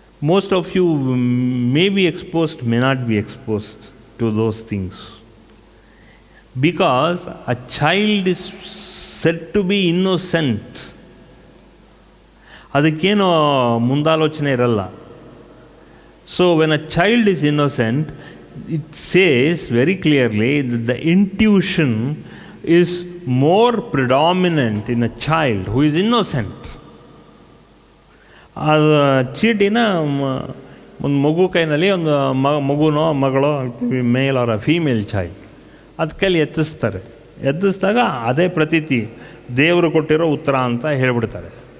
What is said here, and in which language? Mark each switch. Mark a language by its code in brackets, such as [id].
[en] Most of you may be exposed, may not be exposed to those things because a child is set to be innocent. [kn] ಅದಕ್ಕೇನೋ ಮುಂದಾಲೋಚನೆ ಇರಲ್ಲ. [en] So when a child is innocent, it says very clearly that the intuition is more predominant in a child who is innocent. [kn] ಅದು ಚೀಟಿನ ಒಂದು ಮಗು ಕೈನಲ್ಲಿ, ಒಂದು ಮಗುನೋ ಮಗಳೋ, [en] male or female child, [kn] ಅದು ಕೈಲಿ ಎತ್ತಿಸಿದಾಗ ಅದೇ ಪ್ರತೀತಿ ದೇವರು ಕೊಟ್ಟಿರೋ ಉತ್ತರ ಅಂತ ಹೇಳಿಬಿಡ್ತಾರೆ.